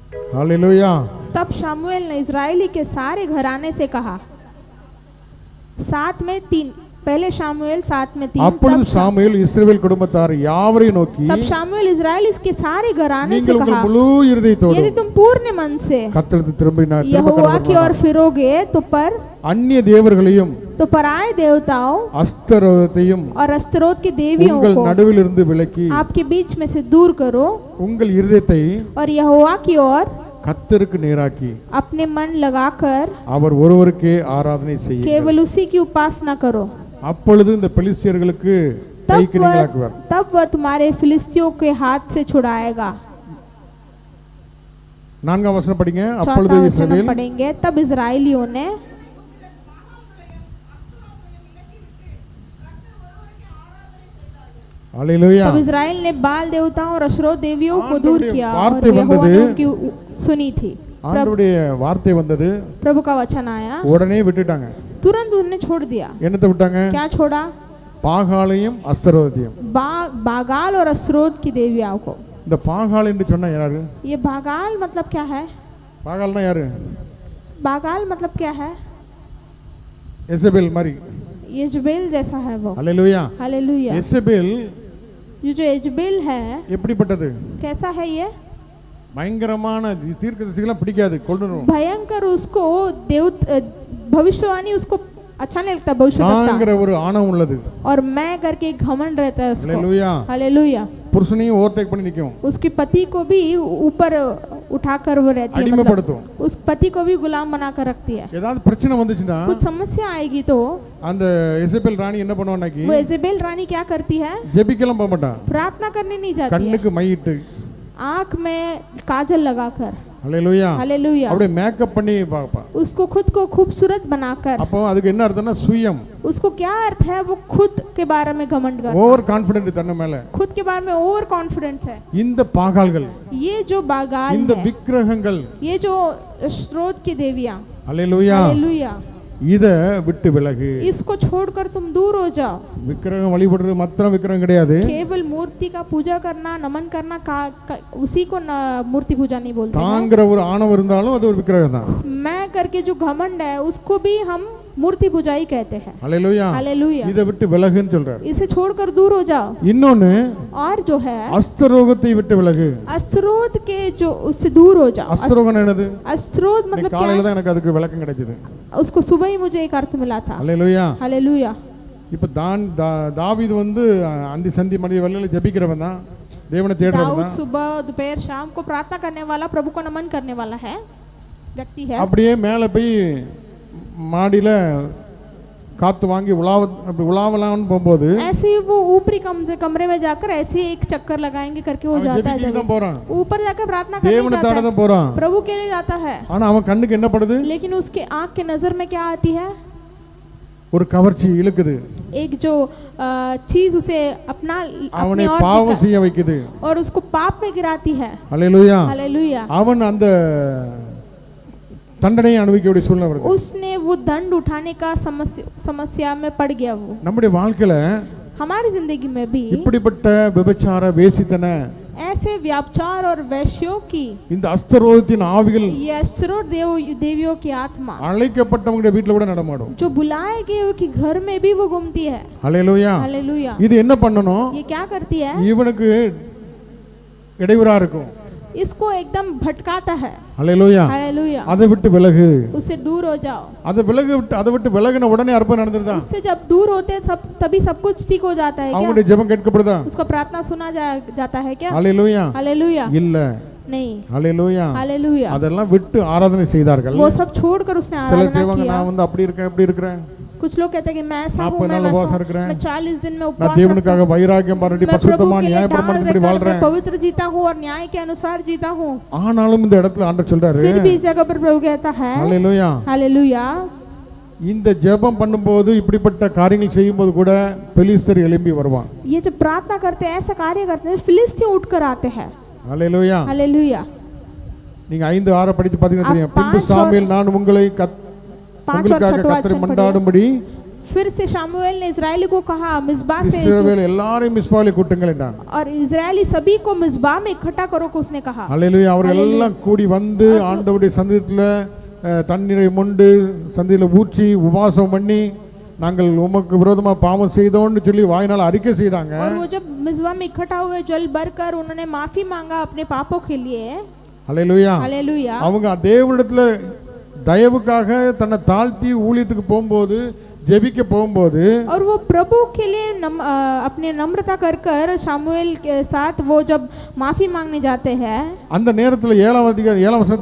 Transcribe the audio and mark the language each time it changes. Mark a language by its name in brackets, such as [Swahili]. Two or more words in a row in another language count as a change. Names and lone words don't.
[Tamil] ஹalleluya. [Hindi] तब शामुएल ने इजरायली के सारे घराने से कहा, 7:3 पहले शामुएल 7:3 [Tamil] அப்பொழுது சாமுவேல் இஸ்ரவேல் குடும்பத்தார் யாவரையும் நோக்கி, [Hindi] तब शामुएल इजराइल इसके सारे घराने से [Tamil] நீங்கள் உங்கள் [Hindi] कहा, [Tamil] முழு இருதயத்தோடு [Hindi] यदि तुम पूर्ण मन से [Tamil] கர்த்தருக்கு திரும்பினார் [Hindi] यहोवा की ओर फिरोगे [Tamil] அந்நிய தேவர்களையும் [Hindi] तो पराए देवताओं [Tamil] அஸ்தரோத்தையும் [Hindi] और अस्तारोत की देवियों [Tamil] உங்கள் [Hindi] को [Tamil] நடுவில் இருந்து விலக்கி [Hindi] आपके बीच में से दूर करो [Tamil] உங்கள் இருதயத்தை [Hindi] और यहोवा की ओर [Tamil] கர்த்தருக்கு நேராக்கி [Hindi] अपने मन लगाकर [Tamil] அவர் ஒருவருக்கே ஆராதனை செய்யுங்கள். [Hindi] केवल उसी की उपासना करो, [Tamil] அப்பொழுது இந்த பெலிஸ்தியர்களுக்கு கைக்கு நீங்களாக்குவார். [Hindi] तब वह तुम्हारे फिलिस्तियों के हाथ से छुड़ाएगा. [Tamil] 4ஆம் வசனம் படிங்க. அப்பொழுது [Hindi] चौथा वचन [Tamil] இஸ்ரவேல் [Hindi] पढ़ेंगे, तब इजराइलियों ने हालेलुया. तब इजराइल ने बाल देवताओं और अशरोत देवियों को दूर किया और [Tamil] वार्ते [Hindi] यहोवा ने [Tamil] वंदது. [Hindi] उनकी सुनी थी. [Tamil] ஆண்டவருடைய வார்த்தை வந்தது, [Hindi] प्रभु का वचन आया, [Tamil] உடனே விட்டுட்டாங்க. [Hindi] तुरंत उन्हें छोड़ दिया. [Tamil] என்னத்தை விட்டாங்க? [Hindi] क्या छोड़ा? [Tamil] பாகாலையும் அஸ்தரோத்தையும். [Hindi] बागाल और अस्रोत की देवियों को. [Tamil] இந்த பாகால் என்று சொன்னா யாரு? [Hindi] ये बागाल मतलब क्या है? [Tamil] பாகால்னா யாரு? [Hindi] बागाल मतलब क्या है? [Tamil] எசபேல் மாதிரி. [Hindi] यजबेल जैसा है वो. हालेलुया. हालेलुया. [Tamil] எசபேல் [Hindi] ये जो यजबेल है [Tamil] எப்படிப்பட்டது? [Hindi] कैसा है? ये [Tamil] பயங்கரமான தீர்க்கதரிசிகளை பிடிக்காது, கொல்லுறோம். [Hindi] भयंकर, उसको देव भविष्यवाणी उसको अच्छा नहीं लगता, भविष्यवक्ता [Tamil] ஒரு ஆணவம் உள்ளது. [Hindi] और मैं करके एक घमंड रहता है उसको. हालेलुया. हालेलुया. [Tamil] புருஷனையும் ஓவர்டேக் பண்ணி நிக்கும். [Hindi] उसके पति को भी ऊपर उठाकर वो रहती है, [Tamil] அடிமைப்படுத்தும். [Hindi] उस पति को भी गुलाम बनाकर रखती है. [Tamil] ஏதாவது பிரச்சனை வந்துச்சுன்னா [Hindi] कुछ समस्या आएगी तो [Tamil] அந்த எசபேல் ராணி என்ன பண்ணுவானாக்கி, [Hindi] वो एजेबेल रानी क्या करती है? [Tamil] ஜெபிக்கலாம் போக மாட்டா. [Hindi] प्रार्थना करने नहीं जाती है, [Tamil] கண்ணுக்கு மையிட்டு [Hindi] आंख में काजल लगाकर. हालेलुया. हालेलुया. [Tamil] அப்படியே மேக்கப் பண்ணி பாப்பா. [Hindi] उसको खुद को खूबसूरत बनाकर. [Tamil] அப்போ அதுக்கு என்ன அர்த்தம்னா சுயம். [Hindi] उसको क्या अर्थ है? वो खुद के बारे में घमंड करता है, [English] over confident [Tamil] தன்ன மேல. [Hindi] खुद के बारे में [English] over confidence [Hindi] है. [Tamil] இந்த பாகால்கள், [Hindi] ये जो बागाल [Tamil] இந்த [Hindi] है, [Tamil] விக்கிரகங்கள், [Hindi] ये जो स्रोत की देवियां, हालेलुया, हालेलुया, [Tamil] இத விட்டு விலகு. [Hindi] इसको छोड़कर तुम दूर हो जाओ. [Tamil] விக்கிரகம் வழிபடுறது மாத்திரம் விக்கிரகம் கிடையாது. [Hindi] केवल मूर्ति का पूजा करना, नमन करना उसी को मूर्ति पूजा नहीं बोलते हैं. [Tamil] தாங்கிற ஒரு ஆணவம் இருந்தாலும் அது ஒரு விக்கிரகம் தான். [Hindi] मैं करके जो घमंड है उसको भी हम मूर्ति पूजा ही कहते हैं. हालेलुया. हालेलुया. [Tamil] இத விட்டு விலகுன்னு சொல்றார். [Hindi] इसे छोड़कर दूर हो जाओ. [Tamil] இன்னொன்னு, [Hindi] और जो है [Tamil] அஸ்தரோகத்தை விட்டு விலகு. [Hindi] अस्त्रोत के जो उससे दूर हो जाओ. [Tamil] அஸ்தரோகம் என்னது? [Hindi] अस्त्रोत मतलब क्या [Tamil] காலையில [Hindi] है? [Tamil] தான் எனக்கு அதுக்கு விளக்கம் கிடைச்சது. [Hindi] उसको सुबह ही मुझे एक अर्थ मिला था. हालेलुया. हालेलुया. [Tamil] இப்ப தாவீது வந்து அந்தி சந்தி மதிய வேளையில ஜெபிக்கிறவன் தான், தேவனை தேடுறவன் [Hindi] दाऊद [Tamil] தான். [Hindi] सुबह दोपहर शाम को प्रार्थना करने वाला, प्रभु को नमन करने वाला है व्यक्ति है. [Tamil] அப்படியே மேலே போய் மாடியில காத்து வாங்கி உலாவலாம்னு போகும்போது [Hindi] ऐसे ही वो ऊपरी कमरे में जाकर ऐसे ही एक चक्कर लगाएंगे करके वो जाता है. [Tamil] ஜெபிக்க தான் போறான், [Hindi] ऊपर जाकर प्रार्थना करने [Tamil] தேவனை [Hindi] जाता [Tamil] தேட [Hindi] है, [Tamil] தான் போறான். [Hindi] प्रभु के लिए जाता है. [Tamil] ஆனா அவன் கண்ணுக்கு என்ன படுது? [Hindi] लेकिन उसके आंख के नजर में क्या आती है? [Tamil] ஒரு கவர்ச்சி இழுக்குது. [Hindi] एक जो चीज उसे अपना [Tamil] அவனை [Hindi] अपनी ओर [Tamil] பாவம் செய்ய வைக்குது. [Hindi] और उसको पाप में गिराती है. [Tamil] ஹalleluya. [Hindi] हालेलुया. [Tamil] அவன் அந்த தண்டனையை அனுபவிக்கக்கூடிய சூழ்நிலை வருது. [Hindi] उसने वो दंड उठाने का समस्या में पड़ गया. वो [Tamil] நம்முடைய வாழ்க்கையில [Hindi] हमारी जिंदगी में भी [Tamil] இப்படிப்பட்ட விபச்சார வேசித்தன [Hindi] ऐसे व्यापचार और वैश्यों की, [Tamil] இந்த அஸ்தரோகத்தின் ஆவிகள் [Hindi] ये अस्त्रोत देवियों की आत्मा [Tamil] அழைக்கப்பட்டவங்களுடைய வீட்டுல கூட நடமாடும். [Hindi] जो बुलाए गए कि घर में भी वो घूमती है. [Tamil] ஹalleluya. [Hindi] हालेलुया. [Tamil] இது என்ன பண்ணணும்? [Hindi] ये क्या करती है? [Tamil] இவனுக்கு இடையூறா இருக்கும். [Hindi] इसको एकदम भटकाता है. [Tamil] ஹalleluya. [Hindi] हालेलुया. [Tamil] அதை விட்டு விலகு. [Hindi] उससे दूर हो जाओ. [Tamil] அதை விட்டு விலகின உடனே அற்புதம் நடந்துருதா? [Hindi] उससे जब दूर होते हैं तभी सब कुछ ठीक हो जाता है क्या? [Tamil] அவங்களுடைய ஜெபம் கேட்கப்படுதா? [Hindi] उसका प्रार्थना सुना जाता है क्या? [Tamil] ஹalleluya. [Hindi] हालेलुया. [Tamil] இல்ல. [Hindi] नहीं. [Tamil] ஹalleluya. [Hindi] हालेलुया. [Tamil] அதெல்லாம் விட்டு ஆராதனை செய்தார்கள். [Hindi] वो सब छोड़कर उसने [Tamil] சில [Hindi] आराधना [Tamil] தேவங்க [Hindi] किया. [Tamil] நான் வந்து அப்படி இருக்கேன் இப்படி இருக்கறேன். [Hindi] कुछ लोग कहते हैं कि मैं ऐसा हूं, [Tamil] 40 [Hindi] मैं [Tamil] நாள் [Hindi] वैसा [Tamil] உபவாசம் [Hindi] हूं, [Tamil] இருக்கிறேன். [Hindi] मैं 40 दिन में [Tamil] நான் [Hindi] उपवास [Tamil] தேவனுக்காக [Hindi] रखता हूं, [Tamil] வைராக்கியம் பாராட்டி [Hindi] मैं प्रभु [Tamil] பரிசுத்தமா [Hindi] के लिए [Tamil] நியாயப்பிரமாணத்தின்படி [Hindi] ढाल [Tamil] வாழ்றேன். [Hindi] रखकर पवित्र जीता हूं और न्याय के अनुसार जीता हूं. [Tamil] ஆனாலும் இந்த இடத்துல ஆண்டவர் சொல்றாரு, [Hindi] फिर भी इस जगह पर प्रभु कहता है, [Tamil] ஹalleluya, [Hindi] हालेलुया, [Tamil] இந்த ஜெபம் பண்ணும்போது இப்படிப்பட்ட காரியங்கள் செய்யும்போது கூட பெலிஸ்தர் எழும்பி வருவான். [Hindi] ये जब प्रार्थना करते हैं, ऐसा कार्य करते हैं, फिलिस्ती उठकर आते हैं. [Tamil] ஹalleluya. [Hindi] हालेलुया. [Tamil] நீங்க 5:6 படிச்சு பாத்தீங்கன்னா தெரியும். பின்பு சாமுவேல் நான் உங்களை உங்களுக்காக கர்த்தரை மன்றாடும்படி [Hindi] फिर से शामुएल ने इजरायली को कहा मिस्बा से [Tamil] இஸ்ரவேல் எல்லாரையும் மிஸ்பாவிலே கூட்டுங்கள் என்றான். [Hindi] और इजरायली सभी को मिस्बा में इकट्ठा करो को उसने कहा. [Tamil] ஹல்லேலூயா. அவர்கள் எல்லாம் கூடி வந்து ஆண்டவருடைய சந்நிதியில தண்ணீரை மொண்டு சந்நிதியில ஊற்றி உபவாசம் பண்ணி நாங்கள் உமக்கு விரோதமா பாவம் செய்தோம்னு சொல்லி வாயினால அறிக்கை செய்தாங்க. [Hindi] और वो जब मिस्बा में इकट्ठा हुए जल भरकर उन्होंने माफी मांगा अपने पापों के लिए. [Tamil] ஹல்லேலூயா. [Hindi] हालेलुया. [Tamil] அவங்க தேவனிடத்துல தயவுக்காக தன்னை தாழ்த்தி ஊழியத்துக்கு போகும்போது ஜெபிக்க போகும்போது [Hindi] और वो प्रभु के लिए अपने नम्रता कर कर शामुएल के साथ वो जब माफी मांगने जाते हैं [Tamil] அந்த நேரத்துல 7 வசனத்தை